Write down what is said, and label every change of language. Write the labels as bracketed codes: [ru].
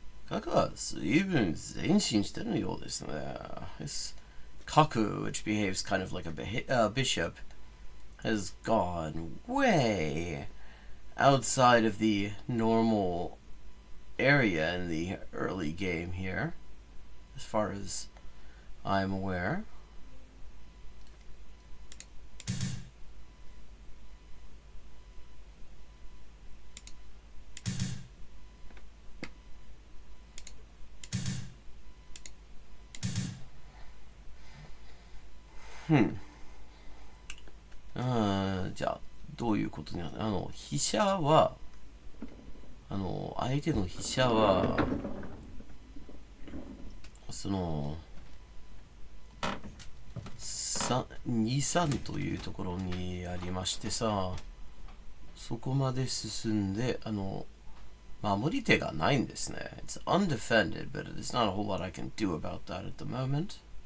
[ja] 核は随分前進してるようですね。 [en] This Kaku, which behaves kind of like a bishop, has gone way outside of the normal area in the early game here, as far as I'm aware. Hmm. [ja] じゃあどういうことになる？飛車は相手の飛車はその2,3というところにありましてさ、そこまで進んで守り手がないんですね。 [en] It's undefended, but there's not a whole lot I can do about that at the moment.